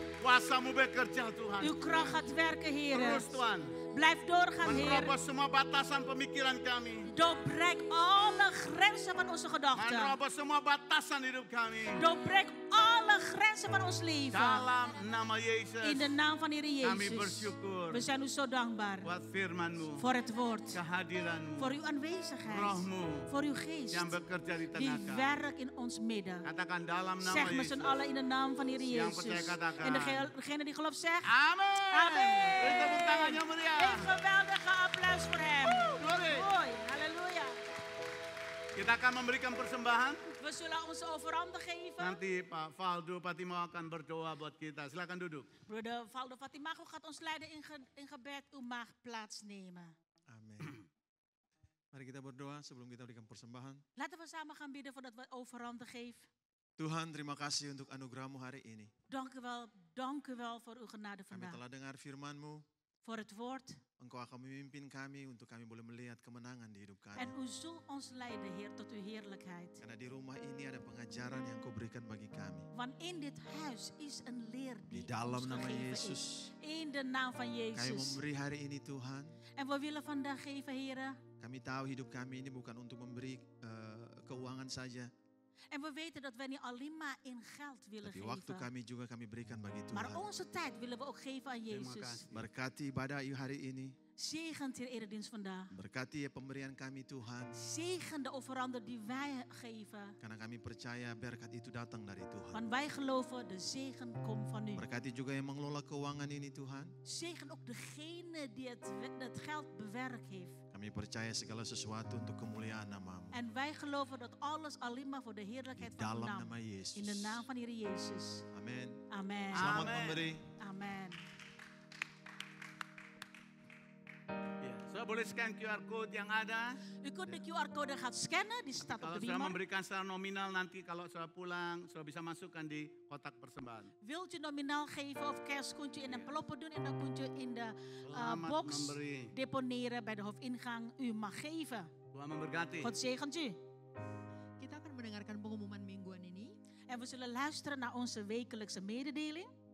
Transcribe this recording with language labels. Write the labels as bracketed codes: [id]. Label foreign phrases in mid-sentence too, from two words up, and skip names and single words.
[id] Kuasamu bekerja Tuhan. [nl] Uw kracht gaat werken, Heer. [id] Terus Tuhan. [nl] Blijf doorgaan, Heer. [id] Menerobos semua batasan pemikiran kami. [nl] Doorbreek alle grenzen van onze gedachten. [id] Menerobos semua batasan hidup kami. [nl] Doorbreek alle grenzen van ons leven. [id] Dalam nama Yesus. [nl] In de naam van Heer [id] Kami [nl] Jezus. [id] bersyukur [nl] We zijn u zo dankbaar [id] buat firman-Mu, [nl] voor het woord. [id] kehadiran-Mu, [nl] Voor uw aanwezigheid. [id] Roh-Mu [nl] Voor uw geest. [id] yang bekerja di [nl] Die [id] tengah kami. [nl] werkt in ons midden. [id] Katakan dalam nama [nl] Zeg met [id] Yesus. [nl] z'n allen in de naam van Heer [id] Yang [nl] Jezus. [id] percaya katakan. [nl] En degene die gelooft zegt. [id] Amin. Amin. Beri tepuk tangan yang meriah. [nl] Een geweldige applaus voor hem. [en] Glory. [nl] Mooi, halleluja. [id] Kita akan memberikan persembahan. [nl] We zullen onze overhanden geven. [id] Nanti Pak Valdo Patimo akan berdoa buat kita. Silakan duduk. [nl] Broeder Valdo Fatimago gaat ons leiden in gebed. U mag plaatsnemen. [id] Amin. Mari kita berdoa sebelum kita berikan persembahan. [nl] Laten we samen gaan bidden voordat we overhanden geven. [id] Tuhan, terima kasih untuk anugerah-Mu hari ini. [nl] Dank u wel voor uw genade [id] Kami [nl] vandaag. [id] telah dengar firman-Mu. [nl] Voor het woord. [id] Engkau akan memimpin kami untuk kami boleh melihat kemenangan di hidup kami. [nl] En u zult ons leiden, Heer, tot uw heerlijkheid. [id] Karena di rumah ini ada pengajaran yang Kau berikan bagi kami. [nl] Want in dit huis is een leer [id] Di [nl] die [id] dalam [nl] ons [id] nama [nl] gegeven [id] Yesus. [nl] is. In de naam van [id] Kami [nl] Jezus. [id] memberi hari ini Tuhan. [nl] En we willen vandaag geven, Heer. [id] Kami tahu hidup kami ini bukan untuk memberi keuangan saja. [nl] En we weten dat we niet alleen maar in geld willen [id] Tapi waktu [nl] geven. [id] kami juga kami berikan bagi [nl] Maar [id] Tuhan. [nl] onze tijd willen we ook geven aan [id] Terima [nl] Jezus. [id] kasih. Berkati ibadah hari ini. [nl] Zegent Heer eredienst vandaag. [id] Berkati pemberian kami Tuhan. [nl] Zegen de offeranden die wij geven. [id] Karena kami percaya berkat itu datang dari Tuhan. [nl] Want wij geloven de zegen komt van u. [id] Berkati juga yang mengelola keuangan ini Tuhan. [nl] Zegen ook degene die het geld bewerkt heeft. [id] Kami percaya segala sesuatu untuk kemuliaan nama-Mu. [nl] En wij geloven dat alles alleen maar voor de heerlijkheid [id] Di [nl] van uw [id] dalam [nl] naam. [id] nama Yesus. [nl] In de naam van Heer Jezus. [id] Amin. [nl] Amen. [id] Selamat [nl] Amen. [id] memberi. [nl] Amen. [id] Ya, saudara boleh [en] scan QR code [id] yang ada. [nl] U kunt de QR-code gaan scannen, die staat op [id] Kalau [nl] de [id] sudah [nl] beamer. [id] memberikan secara nominal nanti kalau sudah pulang, sudah bisa masukkan di kotak persembahan. [nl] Wilt u nominaal geven of cash, kunt u in een enveloppe doen en dan kunt u in de [id] Selamat [nl] box [id] memberi. [nl] deponeren bij de hoofdingang. U mag geven. [id] Tuhan memberkati. [nl] God zegent u. [id] Kita akan mendengarkan pengumuman mingguan ini. [nl] En we zullen luisteren naar onze wekelijkse mededeling.